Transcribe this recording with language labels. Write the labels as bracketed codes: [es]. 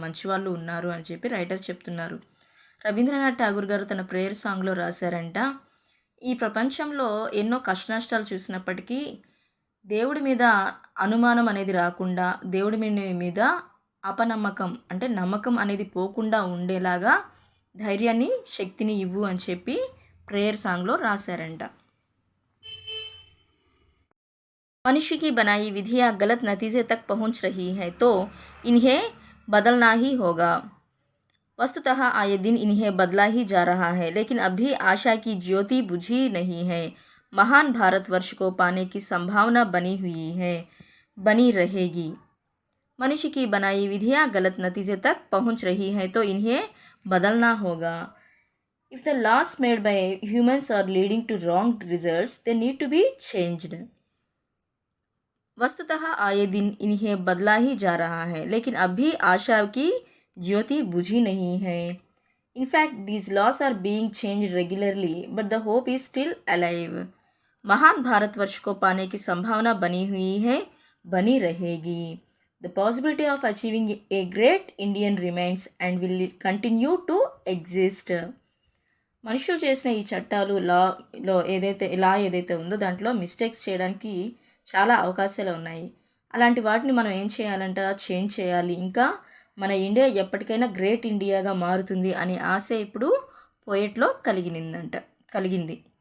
[te] మంచివాళ్ళు ఉన్నారు అని చెప్పి రైటర్ చెప్తున్నారు. రవీంద్రనాథ్ ఠాగూర్ గారు తన ప్రేయర్ సాంగ్‌లో రాశారంట, ఈ ప్రపంచంలో ఎన్నో కష్టనష్టాలు చూసినప్పటికీ దేవుడి మీద అనుమానం అనేది రాకుండా, దేవుడి మీద అపనమ్మకం అంటే నమ్మకం అనేది పోకుండా ఉండేలాగా ధైర్యాన్ని, శక్తిని ఇవ్వు అని చెప్పి ప్రేయర్ సాంగ్‌లో రాశారంట. [hi] मनुष्य की बनाई विधियाँ गलत नतीजे तक पहुँच रही है तो इन्हें बदलना ही होगा। वस्तुतः आए दिन इन्हें बदला ही जा रहा है, लेकिन अभी आशा की ज्योति बुझी नहीं है। महान भारतवर्ष को पाने की संभावना बनी हुई है, बनी रहेगी। मनुष्य की बनाई विधियाँ गलत नतीजे तक पहुँच रही हैं तो इन्हें बदलना होगा। [en] If the laws made by humans are leading to wrong results, they need to be changed. [hi] वस्तुतः आए दिन इन्हें बदला ही जा रहा है, लेकिन अभी आशा की ज्योति बुझी नहीं है। [en] In fact, these laws are being changed regularly, but the hope is still alive. [hi] महान भारतवर्ष को पाने की संभावना बनी हुई है, बनी रहेगी। [en] The possibility of achieving a great Indian remains and will continue to exist. [te] మనుషులు చేసిన ఈ చట్టాలు లా ఏదైతే ఉందో దాంట్లో మిస్టేక్స్ చేయడానికి చాలా అవకాశాలు ఉన్నాయి. అలాంటి వాటిని మనం ఏం చేయాలంట, చేంజ్ చేయాలి. ఇంకా మన ఇండియా ఎప్పటికైనా గ్రేట్ ఇండియాగా మారుతుంది అనే ఆశ ఇప్పుడు పోయెట్లో కలిగింది.